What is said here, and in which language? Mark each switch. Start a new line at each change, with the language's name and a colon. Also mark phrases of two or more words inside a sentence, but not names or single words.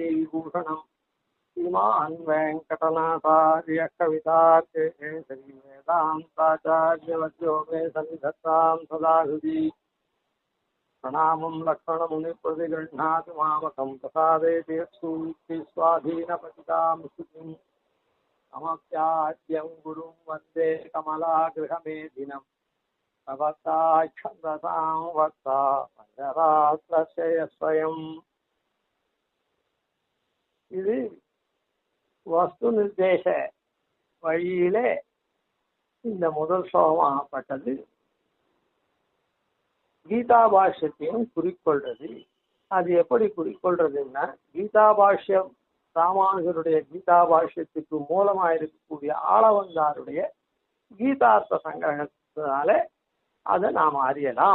Sanskrit: विभूषणं श्रीमान् वेङ्कटनाथार्य कवितार्केसरी वेदान्ताचार्यवद्यो मे सन्निधत्तां सदा हृदि प्रणामं लक्ष्मणमुनिप्रतिगृह्णातु मामकं प्रसादेति स्वाधीनपतितां स्तुतिं समप्याद्यं गुरुं वन्दे कमलागृहमेधिनं भवताच्छन्दसां वक्ता पञ्चरात्रस्य स्वयम्.
Tamil: இது வஸ்து நிர்தேச வழியிலே இந்த முதல் ஸ்லோகமாகப்பட்டது கீதா பாஷ்யத்தையும் குறிக்கொள்றது. அது எப்படி குறிக்கொள்றதுன்னா, கீதா பாஷ்யம் ராமானுஜருடைய கீதா பாஷ்யத்துக்கு மூலமாக இருக்கக்கூடிய ஆளவந்தாருடைய கீதார்த்த சங்கிரகத்தினால அதை நாம் அறியலாம்.